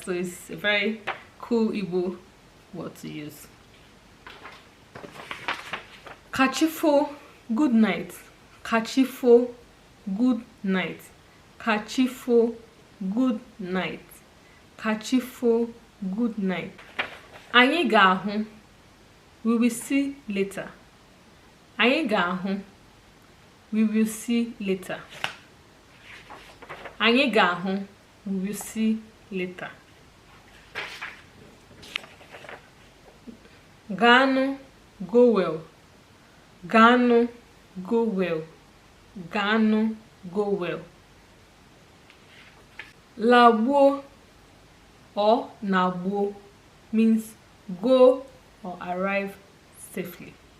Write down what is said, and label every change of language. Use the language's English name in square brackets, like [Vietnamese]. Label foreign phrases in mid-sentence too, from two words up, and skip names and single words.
[English] So it's a very cool Igbo word to use. Kachifo, good night. Kachifo, good night. Kachifo, good night. Kachifo, good night. [Igbo] Anyị ga-ahụ, [English] we will see later. [Igbo] Anyị ga-ahụ, [English] we will see later. [Igbo] Anyị ga-ahụ, [English] we will see later. Gano, go well. Gano, go well. Gano, go well. Lagbo or nagbo means go or arrive safely.